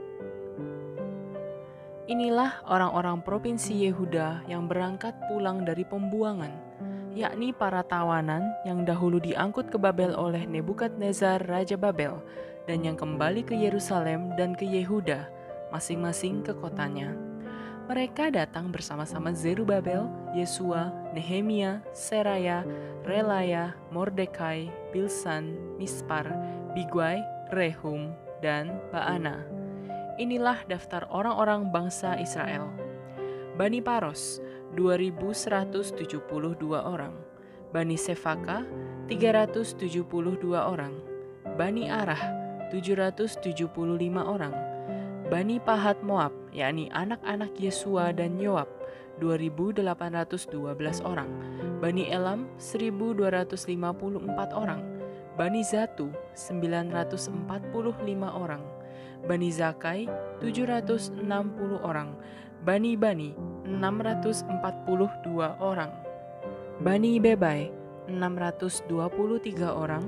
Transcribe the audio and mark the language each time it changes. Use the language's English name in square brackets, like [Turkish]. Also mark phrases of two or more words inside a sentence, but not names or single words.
[Indonesian] Inilah orang-orang provinsi Yehuda yang berangkat pulang dari pembuangan, yakni para tawanan yang dahulu diangkut ke Babel oleh Nebukadnezar Raja Babel, dan yang kembali ke Yerusalem dan ke Yehuda, masing-masing ke kotanya. Mereka datang bersama-sama Zerubabel, Yesua, Nehemia, Seraya, Relaya, Mordekai, Bilsan, Mispar, Bigwai, Rehum, dan Baana. Inilah daftar orang-orang bangsa Israel. Bani Paros, 2.172 orang. Bani Sefaka, 372 orang. Bani Arah, 775 orang. Bani Pahat Moab, yakni anak-anak Yesua dan Yoab, 2.812 orang. Bani Elam, 1.254 orang. Bani Zatu, 945 orang. Bani Zakai, 760 orang. Bani-Bani, 642 orang. Bani Bebai, 623 orang.